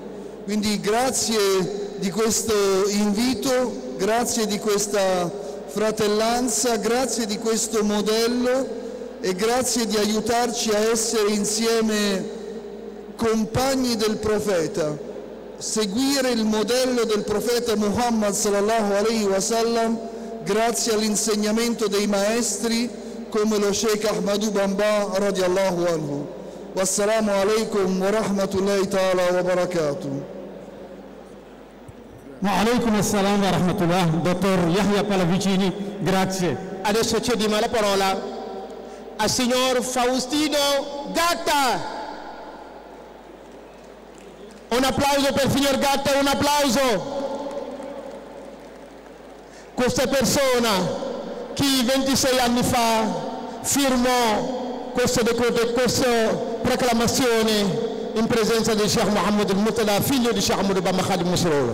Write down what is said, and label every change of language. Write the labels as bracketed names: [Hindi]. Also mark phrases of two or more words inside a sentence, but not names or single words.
[Italian] Quindi grazie di questo invito, grazie di questa fratellanza, grazie di questo modello e grazie di aiutarci a essere insieme compagni del profeta, seguire il modello del profeta Muhammad [Arabic] صلى الله عليه وسلم [Italian] grazie all'insegnamento dei maestri come lo Sheikh Ahmadou Bamba [Arabic] رضي الله عنه. والسلام عليكم ورحمة الله تعالى وبركاته. وعليكم السلام ورحمة الله. [Italian] Dottor Yahya Palavicini, grazie. Adesso cediamo la parola al signor Faustino Gatta. Un applauso per signor Gatta, un applauso. Questa persona che 26 anni fa firmò questa proclamazione in presenza di Sheikh Mohammed al-Murtada, figlio di Sheikh Ahmadou Bamba Khadim Rassoul.